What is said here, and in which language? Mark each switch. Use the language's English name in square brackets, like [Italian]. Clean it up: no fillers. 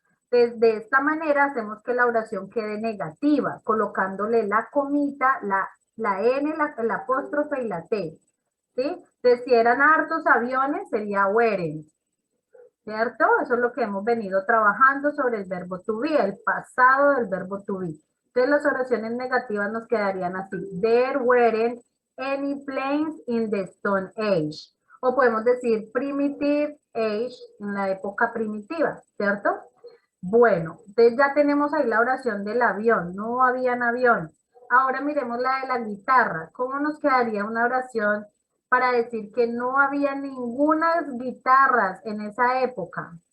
[Spanish] Entonces, de esta manera hacemos que la oración quede negativa, colocándole la comita, la N, el apóstrofe y la T. ¿Sí? Entonces, si eran hartos aviones, sería weren't. ¿Cierto? Eso es lo que hemos venido trabajando sobre el verbo to be, el pasado del verbo to be. Entonces, las oraciones negativas nos quedarían así. [English] There weren't any planes in the Stone Age. [Spanish] O podemos decir [English] primitive age, [Spanish] en la época primitiva, ¿cierto? Bueno, entonces ya tenemos ahí la oración del avión. No habían aviones. Ahora miremos la de la guitarra. ¿Cómo nos quedaría una oración para decir que no había ninguna guitarras en esa época?